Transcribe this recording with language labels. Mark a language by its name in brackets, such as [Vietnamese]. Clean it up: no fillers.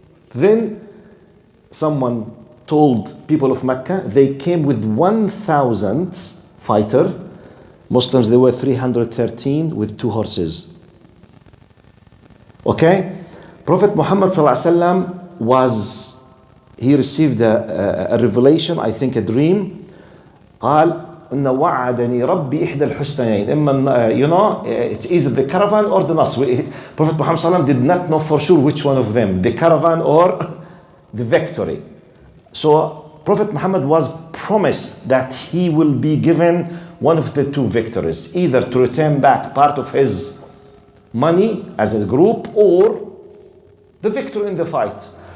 [English] Then someone told people of Mecca, they came with 1,000 fighter. Muslims, they were 313 with 2 horses. Okay? Prophet Muhammad ﷺ he received a revelation, I think a dream. [Arabic] قال إن وعدني ربي إحدى الحسنيين. إما [English] it's either the caravan or the Nasr. Prophet Muhammad ﷺ did not know for sure which one of them, the caravan or the victory. So Prophet Muhammad was promised that he will be given one of the two victories, either to return back part of his money as a group or the victor in the fight.